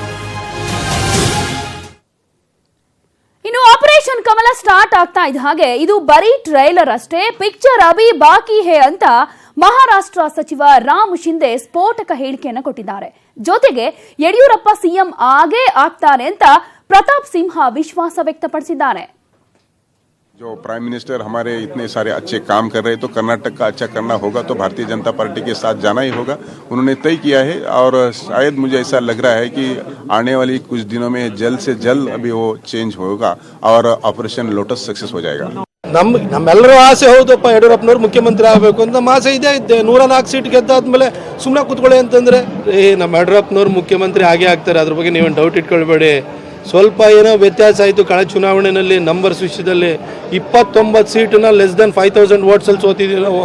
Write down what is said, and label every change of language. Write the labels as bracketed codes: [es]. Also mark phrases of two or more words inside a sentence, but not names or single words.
[kn] ಇನ್ನು ಆಪರೇಷನ್ ಕಮಲ ಸ್ಟಾರ್ಟ್ ಆಗ್ತಾ ಇದ್ದ ಹಾಗೆ ಇದು ಬರೀ ಟ್ರೈಲರ್ ಅಷ್ಟೇ, [hi] पिक्चर अभी बाकी है [kn] ಅಂತ ಮಹಾರಾಷ್ಟ್ರ ಸಚಿವ ರಾಮ್ ಶಿಂದೆ ಸ್ಫೋಟಕ ಹೇಳಿಕೆಯನ್ನು ಕೊಟ್ಟಿದ್ದಾರೆ. ಜೊತೆಗೆ ಯಡಿಯೂರಪ್ಪ ಸಿಎಂ ಆಗೇ ಆಗ್ತಾರೆ ಅಂತ ಪ್ರತಾಪ್ ಸಿಂಹ ವಿಶ್ವಾಸ ವ್ಯಕ್ತಪಡಿಸಿದ್ದಾರೆ. [hi] जो प्राइम मिनिस्टर हमारे इतने सारे अच्छे काम कर रहे हैं तो कर्नाटक का अच्छा करना होगा तो भारतीय जनता पार्टी के साथ जाना ही होगा, उन्होंने तय किया है. और शायद मुझे ऐसा लग रहा है कि आने वाली कुछ दिनों में जल्द से जल्द अभी वो चेंज होगा और ऑपरेशन लोटस सक्सेस हो जाएगा. [kn] ನಮ್ಮೆಲ್ಲರೂ ಆಸೆ ಹೌದಪ್ಪ, ಯಡಿಯೂರಪ್ಪನವ್ರು ಮುಖ್ಯಮಂತ್ರಿ ಆಗಬೇಕು ಅಂತ ನಮ್ಮ ಆಸೆ ಇದೆ. 104 ಸೀಟ್ ಗೆದ್ದಾದ್ಮೇಲೆ ಸುಮ್ಮನೆ ಕೂತ್ಕೊಳ್ಳಿ ಅಂತಂದ್ರೆ ನಮ್ಮ ಯಡಿಯೂರಪ್ಪನವ್ರು ಮುಖ್ಯಮಂತ್ರಿ ಆಗೇ ಆಗ್ತಾರೆ, ಅದ್ರ ಬಗ್ಗೆ ನೀವೇನು ಡೌಟ್ ಇಟ್ಕೊಳ್ಬೇಡಿ. ಸ್ವಲ್ಪ ಏನೋ ವ್ಯತ್ಯಾಸ ಆಯಿತು ಕಳೆದ ಚುನಾವಣೆಯಲ್ಲಿ, ನಂಬರ್ಸ್ ವಿಷಯದಲ್ಲಿ 29 ಸೀಟನ್ನ [en] less than 5000 votes [kn] ಅಲ್ಲಿ ಸೋತಿದ್ದೀವಿ ನಾವು.